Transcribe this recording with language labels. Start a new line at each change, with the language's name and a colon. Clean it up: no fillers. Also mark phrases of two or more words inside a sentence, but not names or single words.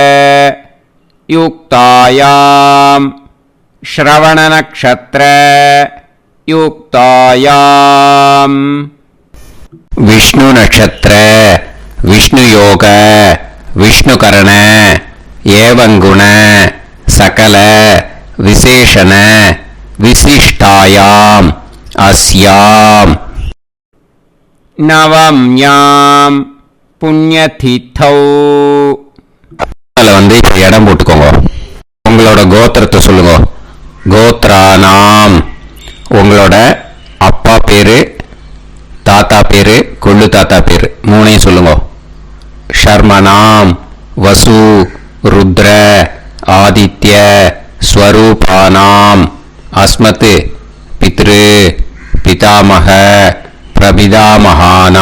Sanskrit: युक्तायां श्रवणनक्षत्र युक्तायां विष्णु नक्षत्र विष्णुयोग विष्णुकरण एवं गुण सकल विशेषण विशिष्टायाम अस्याम नवम्याम पुण्यतिथौ.
Tamil: வந்து இப்போ இடம் போட்டுக்கோங்க. உங்களோட கோத்திரத்தை சொல்லுங்க.
Sanskrit: கோத்ரானாம்.
Tamil: உங்களோட அப்பா பேரு, தாத்தா பேரு, கொள்ளு தாத்தா பேரு மூணையும் சொல்லுங்க.
Sanskrit: शर्मणाम् वसु रुद्र आदित्य स्वरूपाणाम् अस्मत् पितृ पितामह प्रपितामहानाम्.